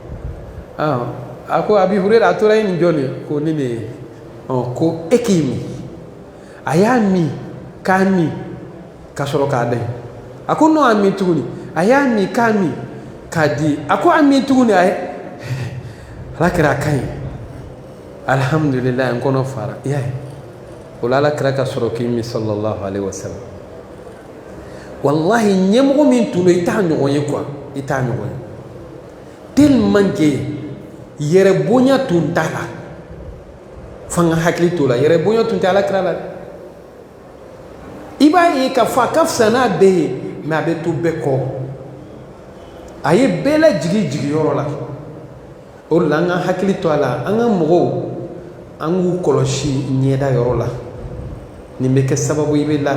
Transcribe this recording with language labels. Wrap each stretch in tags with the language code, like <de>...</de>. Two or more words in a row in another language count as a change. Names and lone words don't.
<bm>a ko Abi Hurera a tora nin jɔn de ko ne de ye ko e k'i min a y'a min k'a min ka sɔrɔ k'a da a ko non a min tuguni a y'a min k'a min k'a di a ko a min tuguni a ye Alakira a ka ɲi alhamdulilayi n kɔnɔ fara i y'a ye o la Alakira ka sɔrɔ k'i min</bm> <ar>صلى الله عليه وسلم</ar> <bm>wallahi ɲɛmɔgɔ min tun don i t'a ɲɔgɔn ye quoi i t'a ɲɔgɔn ye</bm> <fr>tellement que</fr> <bm>yɛrɛ bonya tun t'a la f'an ka hakili t'o la yɛrɛ bonya tun tɛ Alakira la i b'a ye k'a fɔ a ka fisa n'a bɛɛ ye mais a bɛ to bɛɛ kɔ a ye bɛɛ lajigi jigiyɔrɔ la o de la an ka hakili to a la an ka mɔgɔw an k'u kɔlɔsi ɲɛda yɔrɔ la nin bɛ kɛ sababu i bɛ</bm>